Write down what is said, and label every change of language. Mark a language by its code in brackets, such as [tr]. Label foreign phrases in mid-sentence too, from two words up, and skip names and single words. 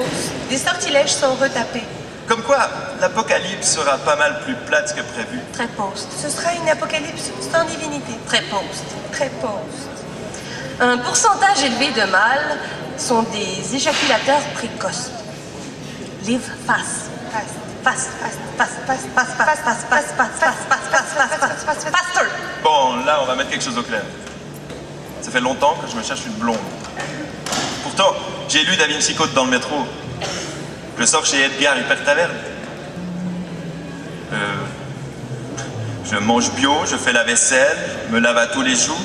[fr] Des sortilèges sont retapés. Comme quoi, l'apocalypse sera pas mal plus plate que prévu. très post, Ce sera une apocalypse sans divinité. très post. Très pauvre. Un pourcentage élevé de mâles sont des éjaculateurs précoces. [en] Live fast. Fast. Fast, fast, fast, fast, fast, fast, fast, fast, fast, fast, fast, fast, faster. [fr] Bon, là, on va mettre quelque chose au clair. Ça fait longtemps que je me cherche une blonde. Pourtant, j'ai lu Da Vinci Code dans le métro. Je sors chez Edgar Hyper Taverne. Je mange bio, je fais la vaisselle, je me lave à tous les jours.